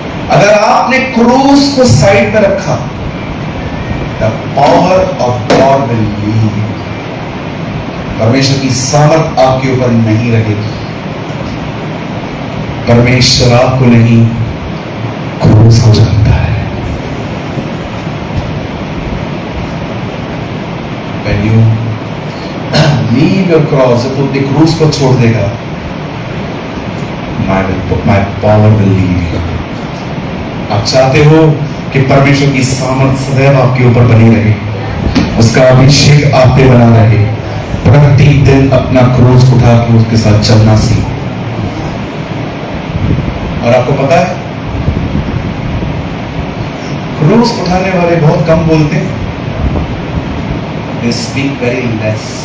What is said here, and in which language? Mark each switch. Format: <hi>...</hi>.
<hi>अगर आपने क्रूस को साइड में रखा,</hi> <en>the power of God will leave you.</en> <hi>परमेश्वर की सामर्थ आपके ऊपर नहीं रहेगी। परमेश्वर आपको नहीं, क्रूस हो जाता है।</hi> <en>When you leave your cross,</en> <hi>जब तू अपने क्रूस को छोड़ देगा,</hi> <en>my power will leave you.</en> <hi>आप चाहते हो कि परमेश्वर की सामर्थ सदैव आपके ऊपर बनी रहे, उसका अभिषेक आप पे बना रहे। प्रतिदिन अपना क्रूस उठा के उसके साथ चलना सीखो। और आपको पता है, क्रूस उठाने वाले बहुत कम बोलते हैं,</hi> <en>they speak very less।</en>